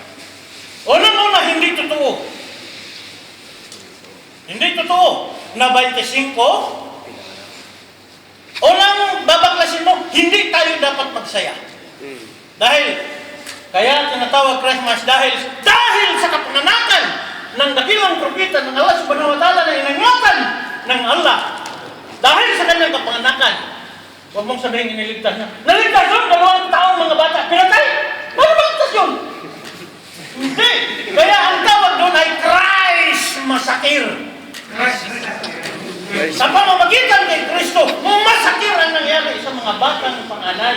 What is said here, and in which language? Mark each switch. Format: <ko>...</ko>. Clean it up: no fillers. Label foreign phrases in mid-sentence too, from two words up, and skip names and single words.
<tl>Unang-una, hindi totoo. Hindi totoo na 25. Unang babaklasin mo, hindi tayo dapat magsaya. Dahil, kaya tinatawag Christmas dahil sa kapanganakan ng dakilang propeta ng Allah</tl> <ar>سبحانه وتعالى</ar> <tl>na inangatan ng Allah Dahil sa kanyang kapanganakan, huwag mong sabihin iniligtas niya. Naligtas yun, 2 taong mga bata. Pinatay? Paano maligtas yun? Hindi. Kaya ang tawag doon ay Christ Masakir. Sa pamamagitan kay Kristo, masakir ang nangyari sa mga batang panganay.</tl>